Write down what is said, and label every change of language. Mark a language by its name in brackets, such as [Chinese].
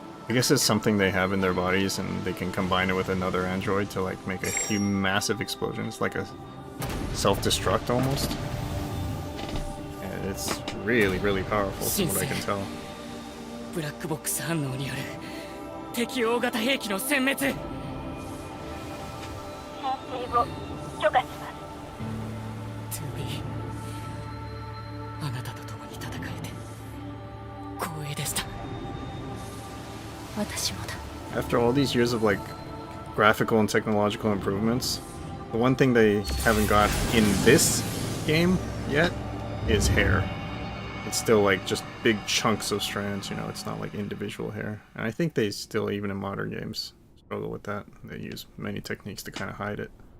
[English] I guess it's something they have in their bodies, and they can combine it with another android to like make a massive explosion. It's like a self-destruct almost. And it's really, really powerful from what I can tell. [Japanese] ブラックボックス反応による敵大型兵器の殲滅。編成を許可します。 2B あなたと共に戦えて光栄でした。私もだ。 [English] After all these years of like graphical and technological improvements, the one thing they haven't got in this game yet is hair. It's still like just big chunks of strands, you know, it's not like individual hair. And I think they still, even in modern games, struggle with that. They use many techniques to kind of hide it.